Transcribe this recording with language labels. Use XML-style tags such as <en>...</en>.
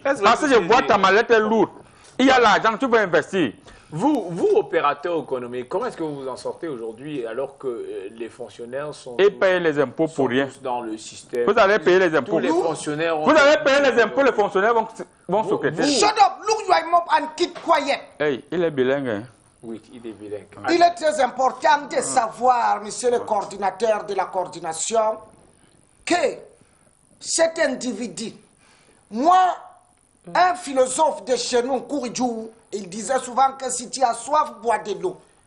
<fr>Parce que je vois ta mallette est lourde. Il y a l'argent, tu peux investir. Vous, opérateurs économiques, comment est-ce que vous vous en sortez aujourd'hui alors que les fonctionnaires sont... Et payent les impôts pour rien. Dans le système. Vous allez payer les impôts. Tous les fonctionnaires vous allez payer les impôts, les fonctionnaires vont s'occuper.</fr> <en>Shut up, look your mouth and keep quiet.</en> <fr>Hey, il est bilingue. Hein? Oui, il est bilingue. Il est très important de savoir, monsieur le coordinateur de la coordination, que cet individu, moi, un philosophe de chez nous, Kouridjou, il disait souvent que si tu as soif, bois de l'eau.</fr>